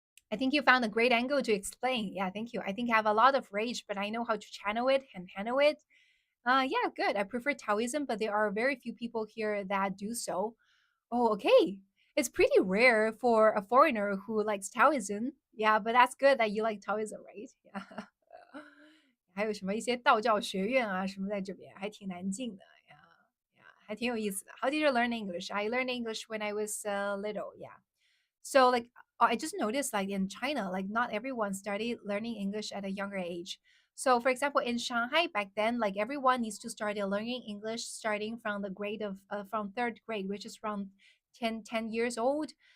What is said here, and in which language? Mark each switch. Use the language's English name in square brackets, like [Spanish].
[English] I think you found a great angle to explain. Yeah, thank you. I think I have a lot of rage, but I know how to channel it and handle it. Yeah, good. I prefer Taoism, but there are very few people here that do so. Oh, okay. It's pretty rare for a foreigner who likes Taoism. Yeah, but that's good that you like Taoism, right? Yeah. [Chinese] 还有什么一些道教学院啊，什么在这边还挺难进的呀，呀，还挺有意思的。 [English] How did you learn English? I learned English when I was little. Yeah. So like I just noticed like in China, like not everyone started learning English at a younger age. So for example, in Shanghai back then, like everyone needs to start learning English starting from the grade of from third grade, which is from 10 years old.